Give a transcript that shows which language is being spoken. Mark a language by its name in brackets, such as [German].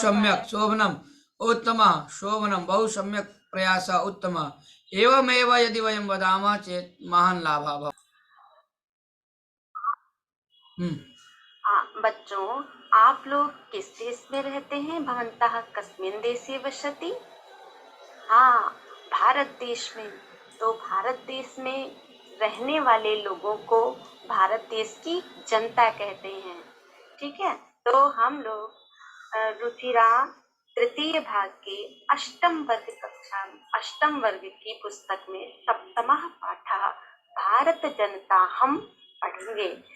[Sanskrit] सम्यक पाए। शोभनम उत्तम शोभनम बहु सम्यक प्रयास उत्तम एवमेव यदि वयं वदामः चेत् महान् लाभः भवति। [Hindi] बच्चों, आप लोग किस देश में रहते हैं? [Sanskrit] भवन्तः कस्मिन् देशे वसति? [Hindi] हाँ, भारत देश में। तो भारत देश में रहने वाले लोगों को भारत देश की जनता कहते हैं। ठीक है, तो हम लोग रुचिरा तृतीय भाग के अष्टम वर्ग की पुस्तक में सप्तमः पाठः भारत जनता हम पढ़ेंगे।